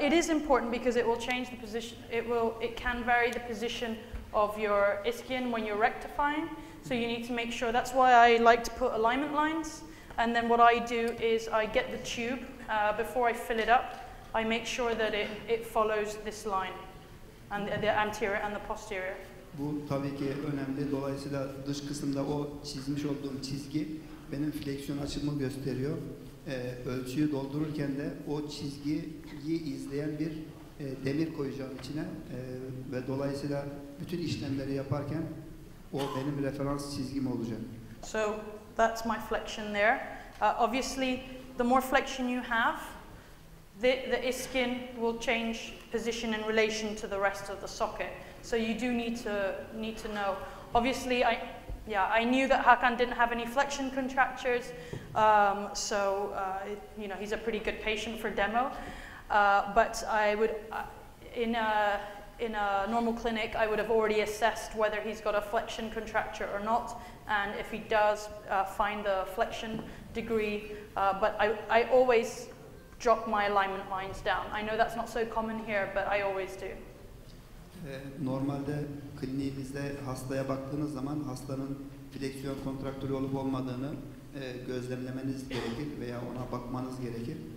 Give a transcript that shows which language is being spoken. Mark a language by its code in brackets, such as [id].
[en] It is important because it will change the position. It can vary the position of your ischion when you're rectifying. So you need to make sure. That's why I like to put alignment lines. And then what I do is I get the tube before I fill it up. I make sure that it follows this line, and the anterior and the posterior. [tr] Bu tabii ki önemli. Dolayısıyla dış kısımda o çizmiş olduğum çizgi benim fleksiyon açımı gösteriyor. Ölçüyü doldururken de o çizgiyi izleyen bir demir koyacağım içine ve dolayısıyla bütün işlemleri yaparken o benim referans çizgim olacak. [en] So that's my flexion there. Obviously, the more flexion you have, the ischion will change position in relation to the rest of the socket. So you do need to know. Obviously, I knew that Hakan didn't have any flexion contractures, so he's a pretty good patient for demo. But I would, in a normal clinic, I would have already assessed whether he's got a flexion contracture or not, and if he does, find the flexion degree. But I always drop my alignment lines down. I know that's not so common here, but I always do. [tr] Normalde kliniğimizde hastaya baktığınız zaman hastanın fleksiyon kontraktörü olup olmadığını gözlemlemeniz gerekir veya ona bakmanız gerekir.